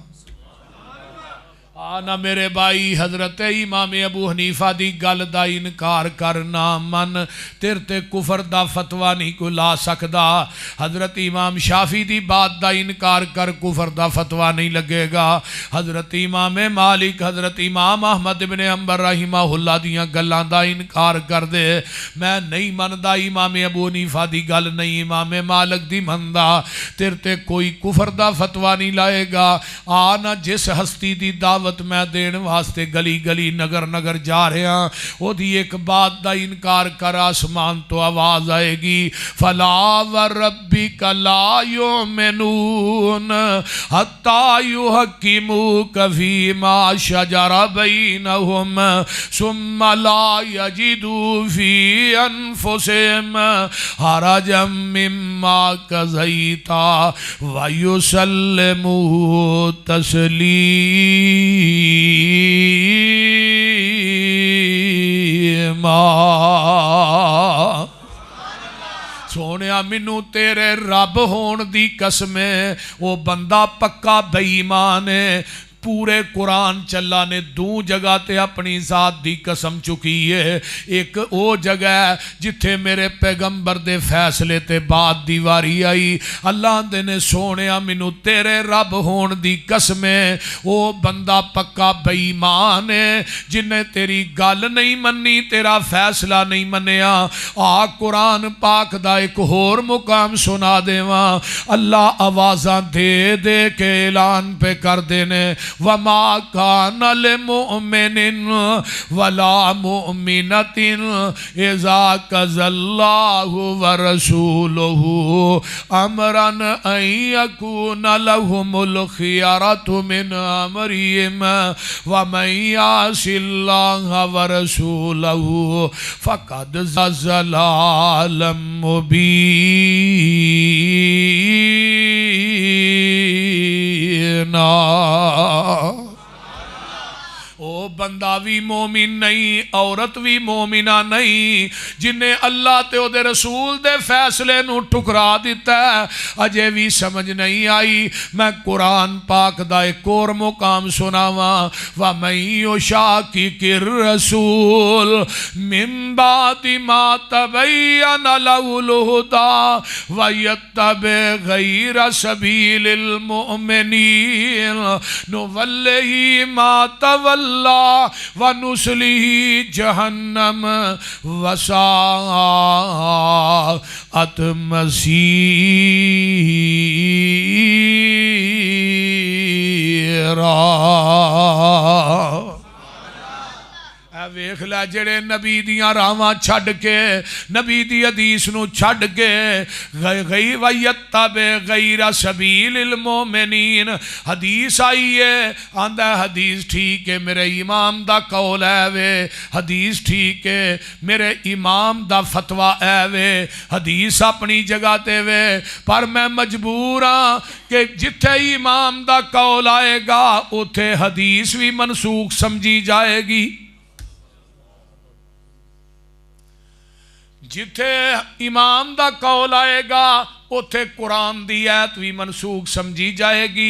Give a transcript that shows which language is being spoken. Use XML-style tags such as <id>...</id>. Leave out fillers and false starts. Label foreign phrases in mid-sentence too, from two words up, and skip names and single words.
<pa>آنا میرے بھائی، حضرت امام ابو حنیفہ دی گل دا انکار کرنا من تیرتے کفر دا فتوہ نہیں کو لا سکدا، حضرت امام شافی دی بات دا انکار کر کفر دا فتوہ نہیں لگے گا، حضرت امام مالک، حضرت امام احمد بن حنبل رحمہ اللہ دیاں گلاں دا انکار کر دے، میں نہیں مندہ امام ابو حنیفہ دی گل نہیں امام مالک دی مندہ، تیرتے کوئی کفر دا فتوہ نہیں لائے گا۔ آنا جس ہستی دی دعوت میں دین واسطے گلی گلی نگر نگر جا رہے ہیں، وہ دی ایک بات دا انکار کر، آسمان تو آواز آئے گی،</pa> <ar>فَلَا وَرَبِّكَ لَا يُؤْمِنُونَ حَتَّى يُحَكِّمُوكَ فِي مَا شَجَرَ بَيْنَهُمْ ثُمَّ لَا يَجِدُوا فِي أَنفُسِهِمْ حَرَجًا مِّمَّا قَضَيْتَ وَيُسَلِّمُوا تسلیما۔</ar> <pa>سونیا منو تیرے رب ہون دی قسمیں، وہ بندہ پکا بے ایمان ہے، پورے قرآن چلا نے دو جگہ تے اپنی ذات دی قسم چکی ہے، ایک او جگہ ہے جتھے میرے پیغمبر دے فیصلے تے بعد دیواری آئی، اللہ دے نے سونیا منو تیرے رب ہون دی قسمیں، او بندہ پکا بے ایمان ہے جنہیں تیری گل نہیں منی، تیرا فیصلہ نہیں منیا۔ قرآن پاک دا ایک ہور مقام سنا دیواں، اللہ آوازاں دے دے کے اعلان پہ کر دینے،</pa> <ar>وما کان لمؤمن ولا مؤمنۃ اذا قضى اللہ ورسولہ امرا ان یکون لهم الخیرۃ من امرہم ومن یعص اللہ ورسولہ فقد ضلالا مبینا۔</ar> <pa>او بندہ بھی مومن نہیں، عورت بھی مومنہ نہیں، جنہیں اللہ تے او دے رسول دے فیصلے نو ٹھکرا دیتا ہے، اجے بھی سمجھ نہیں آئی۔ میں قرآن پاک دا ایک اور مقام سناواں،</pa> <ar>وَمَن يُشَاقِقِ الرَّسُولَ مِن بَعْدِ مَا تَبَيَّنَ لَهُ الْهُدَى وَيَتَّبِعْ غَيْرَ سَبِيلِ الْمُؤْمِنِينَ نُوَلِّهِ مَا تَوَلَّىٰ وَنُصْلِهِ جَهَنَّمَ وَسَاءَتْ مَصِيرًا۔</ar> <pa>ویکھ لے جڑے نبی دیاں راواں چھڈ کے، نبی دی حدیث نو چھڈ کے</pa> <ar>وَيَتَّبِعْ غَيْرَ سَبِيلِ الْمُؤْمِنِينَ،</ar> <pa>حدیث آئی ہے، آندہ حدیث ٹھیک ہے میرے امام دا قول ہے وے، حدیث ٹھیک ہے میرے امام دا فتویٰ ہے وے، حدیث اپنی جگہ تے وے، پر میں مجبور ہاں کہ جتھے امام دا قول آئے گا اتھے حدیث بھی منسوخ سمجھی جائے گی، جتھے امام دا قول آئے گا اتھے قرآن دی آیت بھی منسوخ سمجھی جائے گی۔</pa>